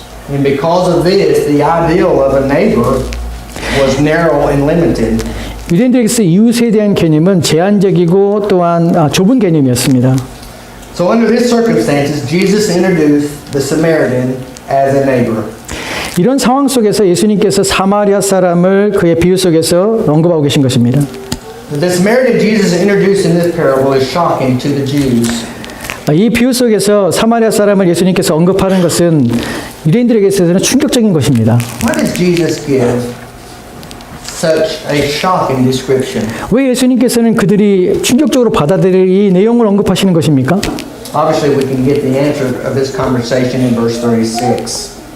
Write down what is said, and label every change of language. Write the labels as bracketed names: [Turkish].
[English] And because of this, the ideal of a neighbor was narrow and limited. [Korean] 유대인들에게서 이웃에 대한 개념은 제한적이고 또한 좁은 개념이었습니다. [English] So under these circumstances, Jesus introduced the Samaritan as a neighbor. [Korean] 이런 상황 속에서 예수님께서 사마리아 사람을 그의 비유 속에서 언급하고 계신 것입니다. [English] The Samaritan Jesus introduced in this parable is shocking to the Jews. [Korean] 이 비유 속에서 사마리아 사람을 예수님께서 언급하는 것은 유대인들에게 있어서는 충격적인 것입니다. [English] Why does Jesus give such a shocking description? [Korean] 왜 예수님께서는 그들이 충격적으로 받아들일 이 내용을 언급하시는 것입니까? [English] Obviously, we can get the answer of this conversation in verse 36.